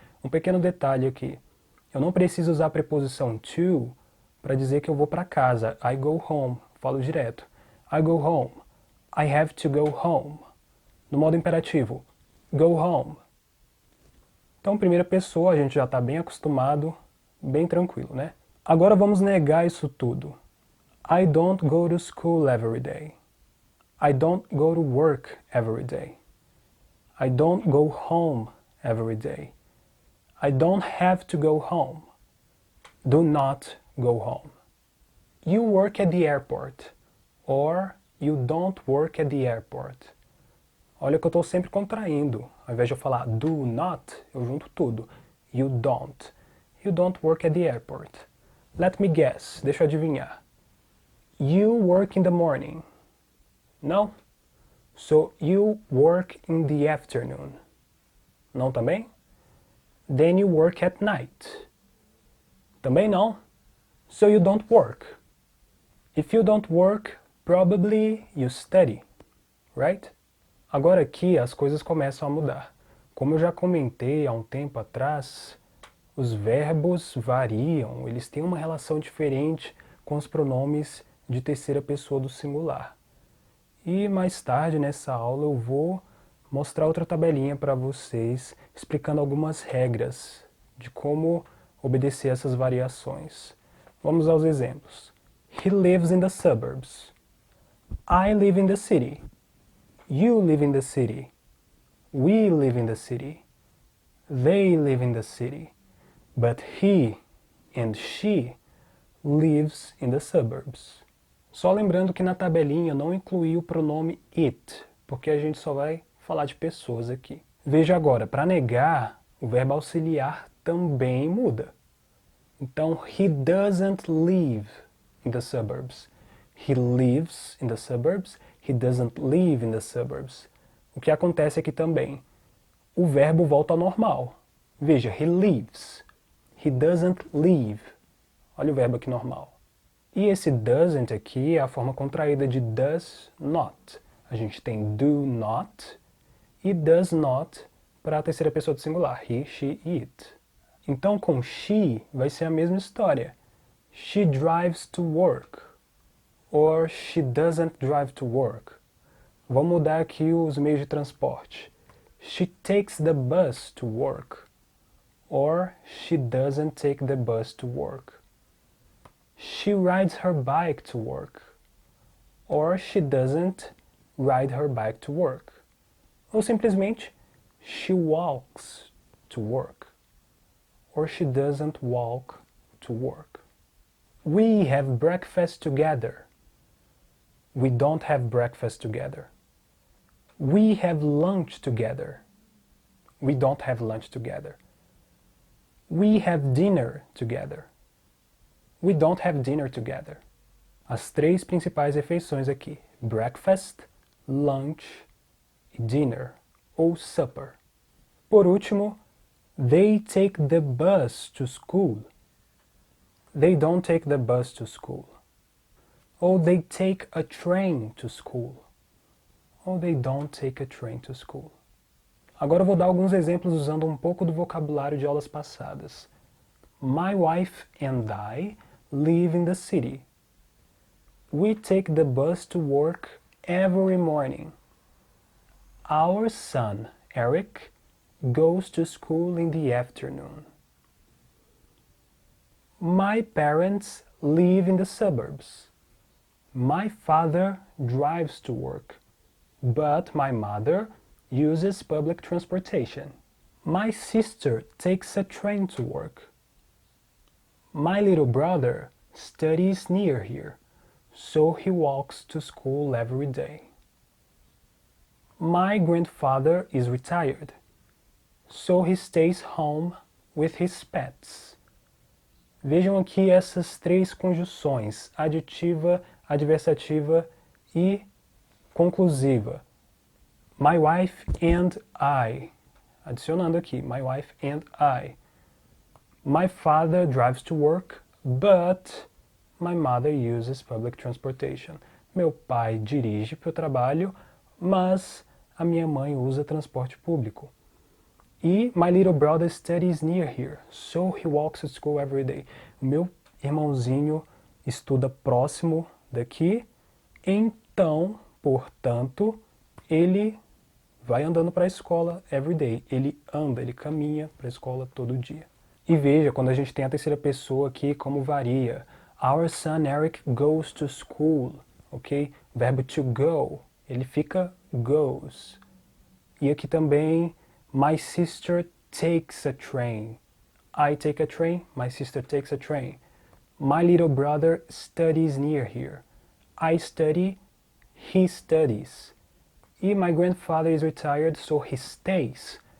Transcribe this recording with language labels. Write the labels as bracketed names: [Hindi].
[Portuguese] Um pequeno detalhe aqui. Eu não preciso usar a preposição to para dizer que eu vou para casa. [English] I go home. [Portuguese] Falo direto. [English] I go home. I have to go home. [Portuguese] No modo imperativo. [English] Go home. [Portuguese] Então, primeira pessoa, a gente já está bem acostumado, bem tranquilo, né? Agora vamos negar isso tudo. [English] I don't go to school every day. I don't go to work every day. I don't go home every day. I don't have to go home. Do not go home. You work at the airport. Or you don't work at the airport. [Portuguese] Olha que eu estou sempre contraindo. Ao invés de eu falar do not, eu junto tudo. [English] You don't. You don't work at the airport. Let me guess. [Portuguese] Deixa eu adivinhar. [English] You work in the morning. [Portuguese] Não? [English] So you work in the afternoon. [Portuguese] Não também? [English] Then you work at night. [Portuguese] Também não? [English] So you don't work. If you don't work, probably you study. Right? [Portuguese] Agora aqui as coisas começam a mudar. Como eu já comentei há um tempo atrás, os verbos variam, eles têm uma relação diferente com os pronomes de terceira pessoa do singular. E mais tarde nessa aula eu vou mostrar outra tabelinha para vocês, explicando algumas regras de como obedecer essas variações. Vamos aos exemplos. [English] He lives in the suburbs. I live in the city. You live in the city. We live in the city. They live in the city. But he and she lives in the suburbs. [Portuguese] Só lembrando que na tabelinha não incluí o pronome it, porque a gente só vai falar de pessoas aqui. Veja agora, para negar, o verbo auxiliar também muda. [English] Então, he doesn't live in the suburbs. He lives in the suburbs. He doesn't live in the suburbs. [Portuguese] O que acontece aqui também? O verbo volta ao normal. [English] Veja, he lives. He doesn't live. [Portuguese] Olha o verbo aqui normal. E esse doesn't aqui é a forma contraída de does not. A gente tem do not e does not para a terceira pessoa do singular. He, she, it. Então com she vai ser a mesma história. [English] She drives to work. Or she doesn't drive to work. [Portuguese] Vamos mudar aqui os meios de transporte. [English] She takes the bus to work. Or she doesn't take the bus to work. She rides her bike to work. Or she doesn't ride her bike to work. [Portuguese] Ou simplesmente, [English] she walks to work. Or she doesn't walk to work. We have breakfast together. We don't have breakfast together. We have lunch together. We don't have lunch together. We have dinner together. We don't have dinner together. [Portuguese] As três principais refeições aqui: breakfast, lunch e dinner, ou supper. Por último, [English] they take the bus to school. They don't take the bus to school. Ou they take a train to school. Ou they don't take a train to school. [Portuguese] Agora eu vou dar alguns exemplos usando um pouco do vocabulário de aulas passadas. [English] My wife and I live in the city. We take the bus to work every morning. Our son, Eric, goes to school in the afternoon. My parents live in the suburbs. My father drives to work, but my mother uses public transportation. My sister takes a train to work. My little brother studies near here, so he walks to school every day. My grandfather is retired, so he stays home with his pets. [Portuguese] Vejam aqui essas três conjunções, aditiva, adversativa e conclusiva. [English] My wife and I. [Portuguese] Adicionando aqui, [English] my wife and I. My father drives to work, but my mother uses public transportation. [Portuguese] Meu pai dirige para o trabalho, mas a minha mãe usa transporte público. [English] E my little brother studies near here, so he walks to school every day. [Portuguese] O meu irmãozinho estuda próximo daqui, então, portanto, ele vai andando para a escola [English] every day. [Portuguese] Ele anda, ele caminha para a escola todo dia. E veja, quando a gente tem a terceira pessoa aqui, como varia. [English] Our son Eric goes to school, ok? [Portuguese] Verbo to go, ele fica goes. E aqui também, [English] my sister takes a train. I take a train, my sister takes a train. My little brother studies near here. I study, he studies. E my grandfather is retired, so he stays.